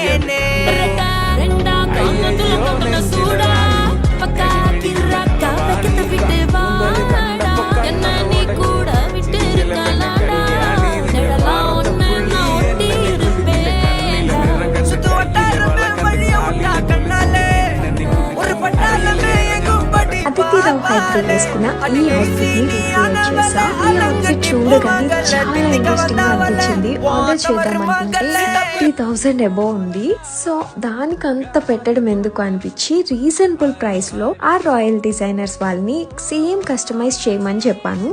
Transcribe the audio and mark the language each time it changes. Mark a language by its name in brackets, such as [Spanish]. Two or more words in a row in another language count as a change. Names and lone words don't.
[Tamil] ரெண்டா காமத்துல கொண்ட சூடா பக்கா கிராக்கா வைக்கத்த விட்டு வாடா என்ன நீ கூட விட்டு இருக்கலாடா நிழலாம் ஒன்னு நான் ஒட்டி இருப்பேன்டா சுத்து வட்டாரமே வழிய உண்டா கண்ணாலே ஒரு பட்டாளமே எங்கும் படி [Telugu] అతిథిరావు హైట్ వేసుకున్న ఈ అవుట్ఫిట్ ని రిక్రియేట్ చేసా. ఈ అవుట్ఫిట్ చూడగానే చాలా ఇంట్రెస్టింగ్ గా అనిపించింది. ఆర్డర్ చేద్దాం అనుకుంటే 30,000 అబౌవ్ ఉంది. సో దానికి అంత పెట్టడం ఎందుకు అనిపించి [English] reasonable price [Telugu] లో ఆ రాయల్ డిజైనర్స్ వాళ్ళని [English] same customize [Telugu] చేయమని చెప్పాను.